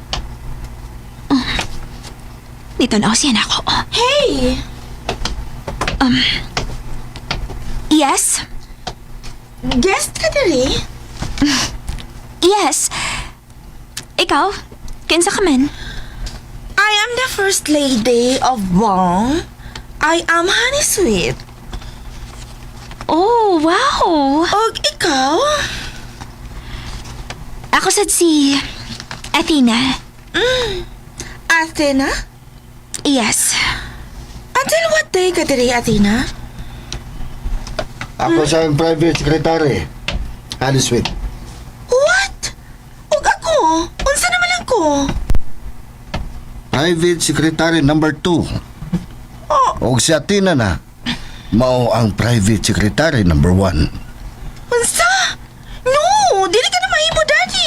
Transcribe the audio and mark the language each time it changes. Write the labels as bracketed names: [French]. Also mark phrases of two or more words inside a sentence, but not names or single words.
[Filipino] Dito na siya na ako. Hey! Yes? [Cebuano] Guest ka dali? Yes. Ikaw? Kinsa ka man? [English] I am the first lady of Bong. I am Honey Sweet. Oh, wow. [Cebuano] Og ikaw? Ako sad si Athena. Athena? Yes. [English] Until what day [Cebuano] ka diri, [English] Athena? [Cebuano] Ako sa [English] private secretary. [Cebuano] Honey Sweet. What? Og ako? Unsa naman lang ko? [English] Private secretary number 2. [Cebuano] O si Athena na. Mao ang [English] private secretary number 1. [Cebuano] Unsa? No! Dili ka na mahimo, Daddy!